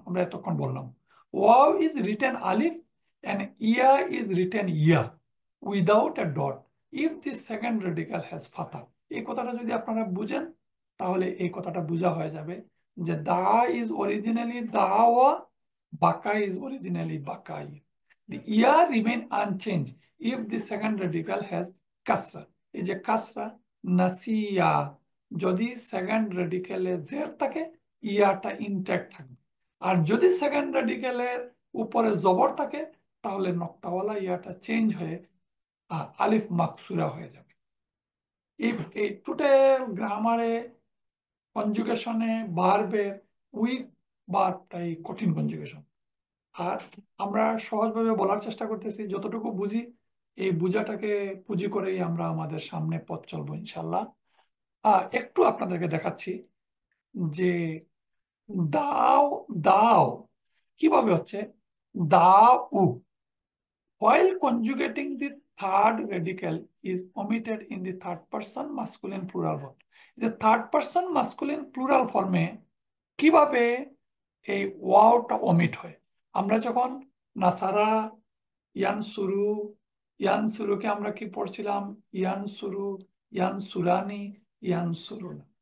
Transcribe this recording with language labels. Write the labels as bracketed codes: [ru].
[bn] আমরা এতক্ষণ বললাম [en] Waw is written alif and ya is written ya without a dot if the second radical has fatha। [bn] এই কথাটা যদি আপনারা বুঝেন তাহলে এই কথাটা বোঝা হয়ে যাবে যে [en] Da is originally dawa, baqa is originally baqai. The ear remain unchanged if the second radical has kasra। [bn] এই যে কাসরা, নাসিয়া, যদি সেকেন্ড রেডিকেলে জের থাকে ইয়াটা ইনট্যাক্ট থাকবে, আর যদি সেকেন্ড রেডিকেলের উপরে জবর থাকে তাহলে নক্তাওয়ালা ইয়াটা চেঞ্জ হয়ে আলিফ মাকসুরা হয়ে যাবে। এই এই টোটাল গ্রামারে, কনজুগেশনে, ভার্বের উইক ভার্বটাই কঠিন কনজুগেশন। আর আমরা সহজভাবে বলার চেষ্টা করতেছি, যতটুকু বুঝি এই বুঝাটাকে পুঁজি করেই আমরা আমাদের সামনে পথ চলবো ইনশাল্লাহ। একটু আপনাদেরকে দেখাচ্ছি যে দাও, দাও কিভাবে হচ্ছে। [en] দাও, while conjugating the third radical is omitted in the third person masculine plural form। [bn] যে থার্ড পার্সন মাস্কুলিন প্লুরাল ফর্মে কিভাবে এই ওয়াওটা অমিট হয়? আমরা যখন নাসারা, ইয়ানসুরু, ইয়ানসুরুকে আমরা কি পড়ছিলাম? ইয়ানসুরু, ইয়ানসুরানি, ইয়ানসুরুন।